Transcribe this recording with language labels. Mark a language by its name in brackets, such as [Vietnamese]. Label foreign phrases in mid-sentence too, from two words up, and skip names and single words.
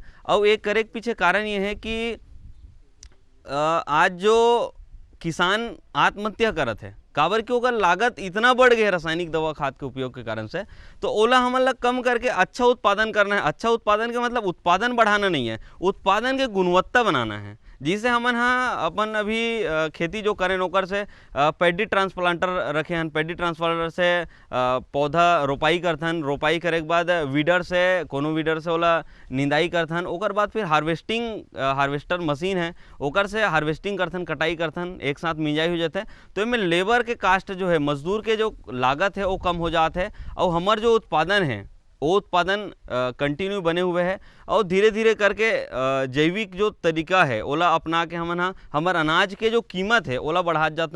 [Chhattisgarhi] और एक करे के पीछे कारण ये है कि आज जो किसान आत्महत्या करत है काबर कि ओकर लागत इतना बढ़ गया रासायनिक दवा खाद के उपयोग के कारण से, तो ओला हमन ला कम करके अच्छा उत्पादन करना है। अच्छा उत्पादन का मतलब उत्पादन बढ़ाना नहीं है, उत्पादन के गुणवत्ता बनाना है। जिसे हमन हाँ अपन अभी खेती जो करें ओकर से [English] paddy transplanter [Chhattisgarhi] रखे हैं। [English] paddy transplanter [Chhattisgarhi] से पौधा रोपाई करथन, रोपाई करे के बाद वीडर से कोनो वीडर से ओला निंदाई करथन। ओकर बाद फिर [English] harvester machine [Chhattisgarhi] है ओकर से हार्वेस्टिंग करथन, कटाई करथन, एक साथ मिंजाई हो जाते। तो इनमें लेबर के कास्ट जो है, मजदूर के जो लागत है वो कम हो जाता है और हमार जो उत्पादन है वो उत्पादन कंटिन्यू बने हुए है। और धीरे धीरे करके जैविक जो तरीका है ओला अपना के हमन हमार अनाज के जो कीमत है ओला बढ़ा जातन।